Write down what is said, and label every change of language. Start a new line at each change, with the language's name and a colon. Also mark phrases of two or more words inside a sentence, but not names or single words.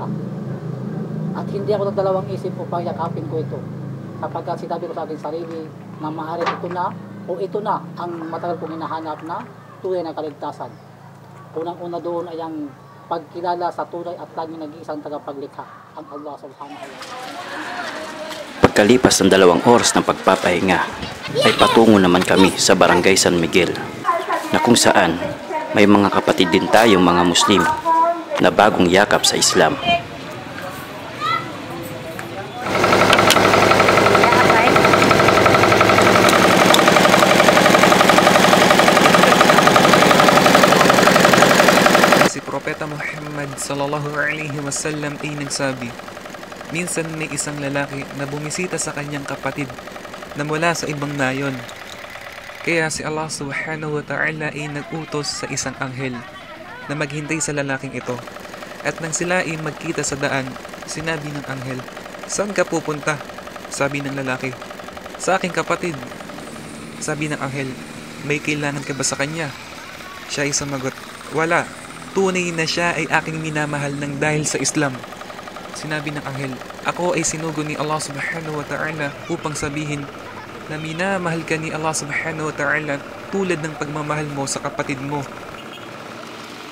Filipino: At hindi ako nagdalawang isip upang yakapin ko ito. Sapagkat sinabi ko sa aking sarili na maaaring ito na ang matagal kong hinahanap na tunay na kaligtasan. Unang-una doon ay ang pagkilala sa tunay at laging nag-iisang tagapaglikha, ang
Arabic: الله سبحانه وتعالى.
Filipino: Pagkalipas ng 2 oras ng pagpapahinga, ay patungo naman kami sa Barangay San Miguel, na kung saan may mga kapatid din tayong mga Muslim na bagong yakap sa Islam. Propeta Muhammad
Arabic: صلى الله عليه وسلم
Filipino: ay nagsabi, minsan may isang lalaki na bumisita sa kanyang kapatid na mula sa ibang nayon. Kaya si
Arabic: الله سبحانه وتعالى
Filipino: ay nag-utos sa isang anghel na maghintay sa lalaking ito. At nang sila ay magkita sa daan, sinabi ng anghel, "Saan ka pupunta?" Sabi ng lalaki, "Sa aking kapatid." Sabi ng anghel, "May kailangan ka ba sa kanya?" Siya ay sumagot, "Wala. Tunay na siya ay aking minamahal ng dahil sa Islam." Sinabi ng anghel, "Ako ay sinugo ni
Arabic: الله سبحانه وتعالى
Filipino: upang sabihin na minamahal ka ni
Arabic: الله سبحانه وتعالى
Filipino: tulad ng pagmamahal mo sa kapatid mo."